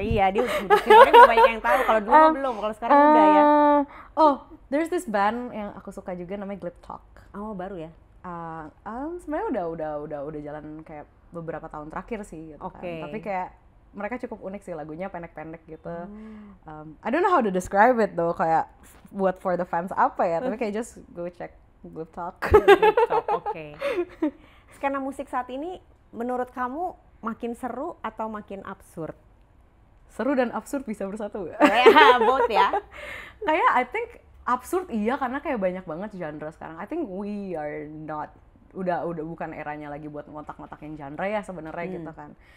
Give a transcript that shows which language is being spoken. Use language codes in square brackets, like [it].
[id] Iya, dia udah banyak yang tahu. Kalau dulu belum, kalau sekarang udah ya. [en] There's this band [id] yang aku suka juga namanya Glip Talk. Oh, baru ya? Sebenarnya udah jalan kayak beberapa tahun terakhir sih gitu kan. Tapi kayak mereka cukup unik sih, lagunya pendek-pendek gitu. [en] I don't know how to describe it though, [id] kayak buat [en] for the fans [id] apa ya, tapi kayak [en] just go check Glip Talk. [id] Oke. Skena musik saat ini menurut kamu makin seru atau makin absurd? Seru dan absurd bisa bersatu gak? Ya, [en] both [id] ya. Kayak [en] I think absurd [id] iya karena kayak banyak banget genre sekarang. [en] I think we are not [id] udah bukan eranya lagi buat ngotak-ngotakin genre ya sebenarnya gitu kan.